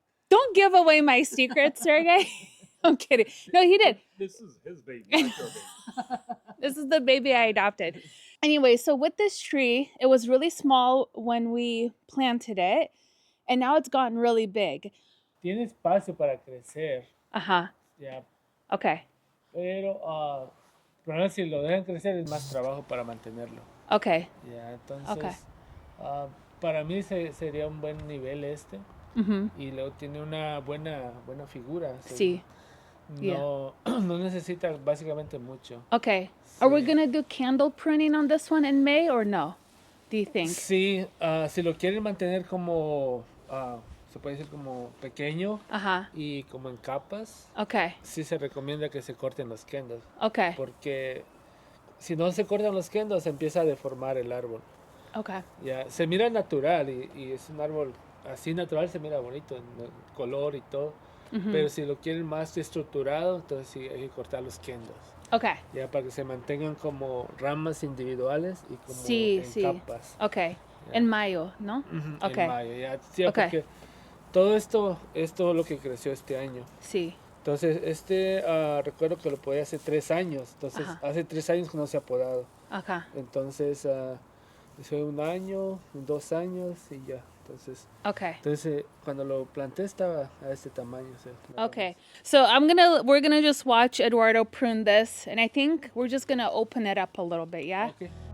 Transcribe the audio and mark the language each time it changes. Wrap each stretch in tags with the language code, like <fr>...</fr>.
<en>Don't give away my secrets, Sergey. I'm kidding. No, he did. This is his baby, not your baby. This is the baby I adopted. Anyway, so with this tree, it was really small when we planted it, and now it's gotten really big.</en> <es>Tiene espacio para crecer, Uh-huh. ya,</es> <en>Okay.</en> <es>pero pero si lo dejan crecer es más trabajo para mantenerlo.</es> <en>Okay.</en> <es>Ya, entonces,</es> <en>Okay.</en> <es>para mí sería un buen nivel este. Y luego tiene una buena figura. Sí. No, no necesita básicamente mucho.</es> <en>Okay. Are we gonna do candle pruning on this one in May or no? Do you think?</en> <es>Sí, si lo quieren mantener como, se puede decir como pequeño y como en capas,</es> <en>Okay.</en> <es>sí se recomienda que se corten los kendos.</es> <en>Okay.</en> <es>Porque si no se cortan los kendos, se empieza a deformar el árbol.</es> <en>Okay.</en> <es>Ya, se mira natural y es un árbol así natural, se mira bonito en el color y todo. Pero si lo quieren más estructurado, entonces sí hay que cortar los kendos.</es> <en>Okay.</en> <es>Ya para que se mantengan como ramas individuales y como en capas.</es> <en>Okay.</en> <es>Ya. En mayo, ¿no? Okay. En mayo, ya. Sí,</es> <en>Okay.</en> <es>porque todo esto es todo lo que creció este año. Sí. Entonces, recuerdo que lo podía hace 3 años. Entonces, hace 3 años que no se ha podado. Acá. Entonces, fue 1 año, 2 años y ya. Entonces, cuando lo planté estaba a este tamaño.</es> <en>Okay. So we're gonna just watch Eduardo prune this, and I think we're just gonna open it up a little bit, yeah? Okay.</en>